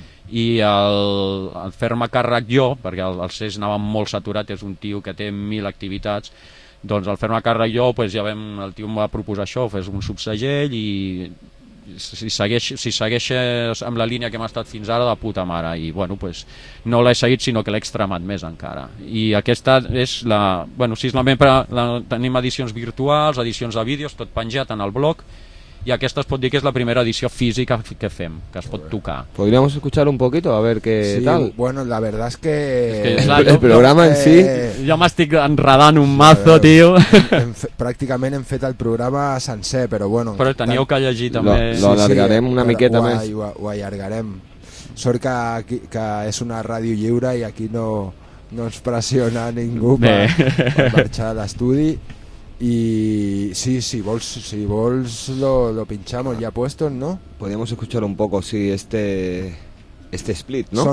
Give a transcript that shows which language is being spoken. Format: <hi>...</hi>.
<ca>i el fer-me càrrec jo, perquè el CES anava molt saturat, és un tio que té 1000 activitats, doncs el fer-me càrrec jo, pues ja vam, el tio em va proposar això, fes un subsegell i si segueixes amb la línia que hem estat fins ara, de puta mare. I bueno, pues no l'he seguit, sinó que l'he extremat més encara. I aquesta és la, bueno, si és la membre, tenim edicions virtuals, edicions de vídeos, tot penjat en el blog, y aquesta es pot dir que és la primera edició física que fem, que es pot tocar.</ca> <es>Podríamos escuchar un poquito a ver qué sí, tal. Sí, bueno, la verdad es que, el programa en sí,</es> <ca>jo m'estic enredant un mazo, sí, tío. Pràcticament hem fet el programa sencer, però bueno. Però teniu que llegir també. Lo alargarem una miqueta més. Ho allargarem. Sort que és una ràdio lliure i aquí no ens pressiona ningú per marxar a l'estudi.</ca> <es>Y sí,</es> <ca>si vols</ca> <es>lo pinchamos ya puestos, ¿no? Podríamos escuchar un poco, sí, este split, ¿no?</es>